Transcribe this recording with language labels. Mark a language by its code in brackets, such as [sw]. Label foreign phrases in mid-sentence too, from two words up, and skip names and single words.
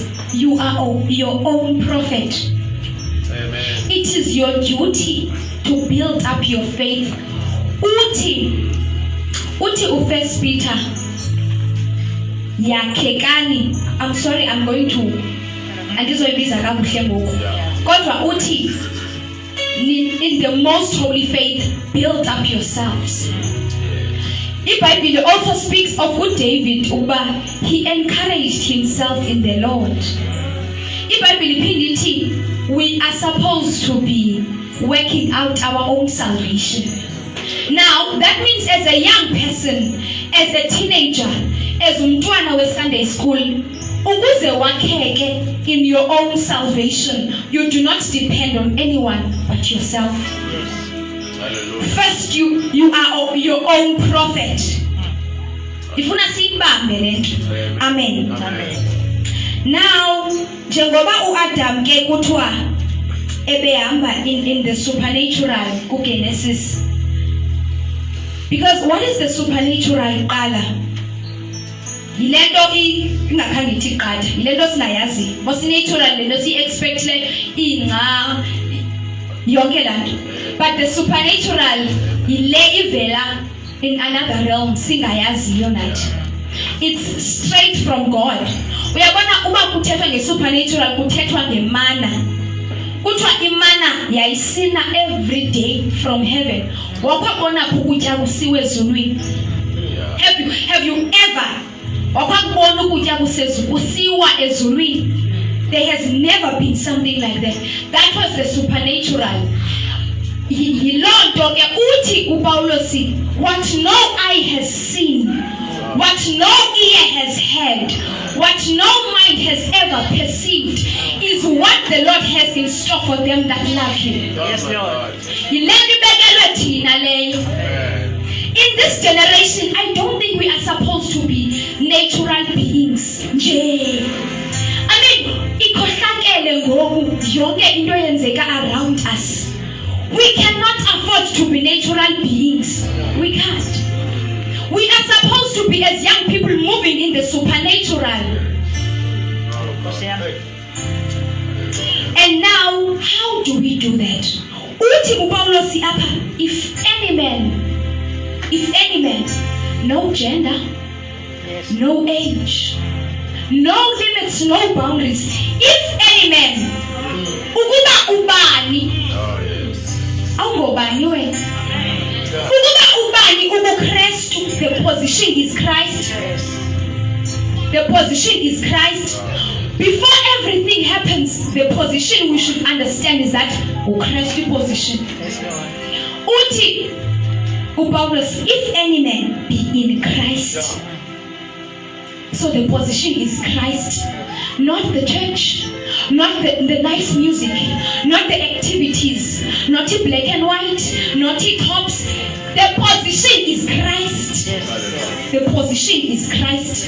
[en] You are your own prophet. Amen. It is your duty to build up your faith. [xh] Uti u1 Peter. [en] Yakhekani. I'm sorry, I'm going to. [xh] Andizoyibiza kakuhle ngoku. Kodwa uti [en] in the most holy faith, build up yourselves. The Bible also speaks of David, he encouraged himself in the Lord. The Bible we are supposed to be working out our own salvation. Now, that means as a young person, as a teenager, as [xh] umntwana we [en] Sunday school, [xh] ukuze wakheke [en] in your own salvation, you do not depend on anyone but yourself. First, you are your own prophet. [xh] Ifuna sibambe lento. Amen. Now, njengoba uAdam ke kuthiwa ebehamba [en] in the supernatural [xh] kuGenesis. [en] Because what is the supernatural qala? [xh] Yilento ingakhange ithi qatha, yilento singayazi. Mos natural lento si expect le inga yonke lanto. [en] But the supernatural [xh] ile ivela [en] in another realm [xh] singayaziyo nathi. [en] It's straight from God. [xh] Uyabona uba kuthethwa nge-supernatural kuthethwa ngemana. Kuthiwa imana yayisina [en] every day from heaven. [xh] Wakwabona ukutya kusiwe ezulwini. [en] Have you ever [xh] wakwabona ukutya kusiwa ezulwini? [en] There has never been something like that. That was the supernatural. [xh] Yilonto ke uthi uPaulos, [en] what no eye has seen, what no ear has heard, what no mind has ever perceived, is what the Lord has in store for them that love Him. Yes, Lord. In this generation, I don't think we are supposed to be natural beings. I mean, [xh] ikhohlakele ngoku yonke into yenzeka [en] around us. We cannot afford to be natural beings. We can't. We are supposed to be, as young people, moving in the supernatural. And now, how do we do that? If any man, no gender, no age, no limits, no boundaries. If any man, [xh] ukuba ubani, awungobani wena. Ukuba ubani ubuKristu, [en] the position is Christ. The position is Christ. Before everything happens, the position we should understand is that uKristu position. [xh] Uthi uPaulus, [en] if any man be in Christ. So the position is Christ, not the church, not the nice music, not the activities, not the black and white, not the tops. The position is Christ. The position is Christ.